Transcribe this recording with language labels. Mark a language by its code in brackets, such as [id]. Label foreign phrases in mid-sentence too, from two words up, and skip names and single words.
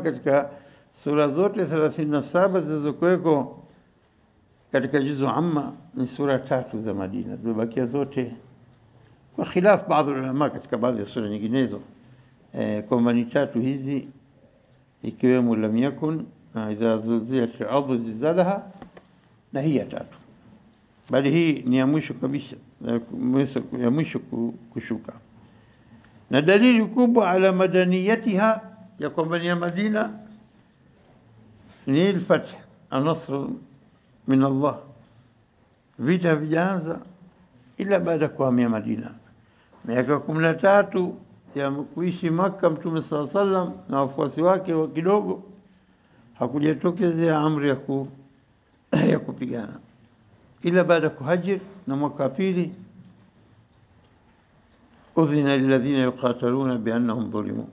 [sw] katika sura zote 37 zilizokuweko katika juzu amma ni sura 3 za Madina, zibakia zote kwa khilaf baadhi ya ulama katika baadhi ya sura nyinginezo, kwamba ni 3 hizi, ikiwemo lam yakun na [ar] إذا زلزلت الأرض زلزالها, [sw] na hii ya 3, bali hii ni ya mwisho kabisa, ya mwisho kushuka. Na dalili kubwa [ar] على مدنيتها, [sw] ya kwamba ni ya Madina, ni [ar] الفتح، النصر من الله. [sw] Vita vijaanza ila baada ya kuhamia Madina. Miaka 13 ya kuishi Makka, Mtume [ar] صلى الله عليه وسلم [sw] na wafuasi wake wa kidogo, hakujatokezea amri ya kupigana ila baada ya kuhajir, na mwaka wa pili [ar] أذن للذين يقاتلون بأنهم ظلموا.